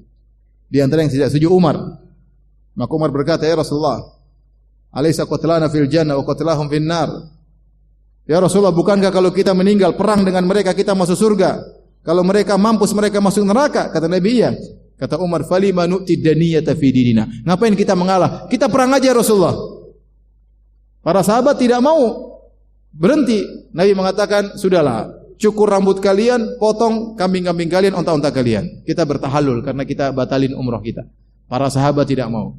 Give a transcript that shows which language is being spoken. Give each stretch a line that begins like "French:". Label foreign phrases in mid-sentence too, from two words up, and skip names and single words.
Indonesian: Di antara yang tidak setuju Umar. Maka Umar berkata,
Arabic: "يا رسول الله أليس قتلانا في الجنة وقتلاهم في النار?"
Indonesian: Ya Rasulullah, bukankah kalau kita meninggal perang dengan mereka kita masuk surga? Kalau mereka mampus mereka masuk neraka? Kata Nabi, iya. Kata Umar,
Arabic: "فلم نعطي الدنية في ديننا?"
Indonesian: Ngapain kita mengalah? Kita perang aja Rasulullah. Para sahabat tidak mau berhenti. Nabi mengatakan, "Sudahlah, cukur rambut kalian, potong kambing-kambing kalian, onta-onta kalian. Kita bertahalul karena kita batalin umrah kita." Para sahabat tidak mau.